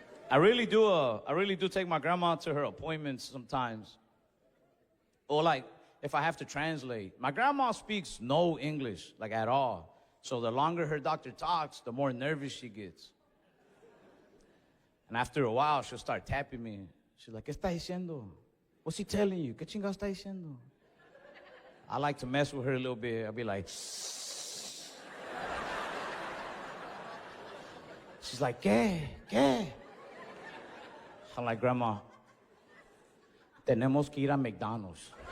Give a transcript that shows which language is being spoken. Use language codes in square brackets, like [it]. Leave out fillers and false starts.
[en] I really do take my grandma to her appointments sometimes. Or like, if I have to translate. My grandma speaks no English, like at all. So the longer her doctor talks, the more nervous she gets. And after a while, she'll start tapping me. She's like, [es] ¿qué está diciendo? [en] What's he telling you? [es] ¿Qué chingados está diciendo? [en] I like to mess with her a little bit. I'll be like, shh. She's like, [es] ¿qué? ¿Qué? [en] I'm like, Grandma, [es] tenemos que ir a McDonald's.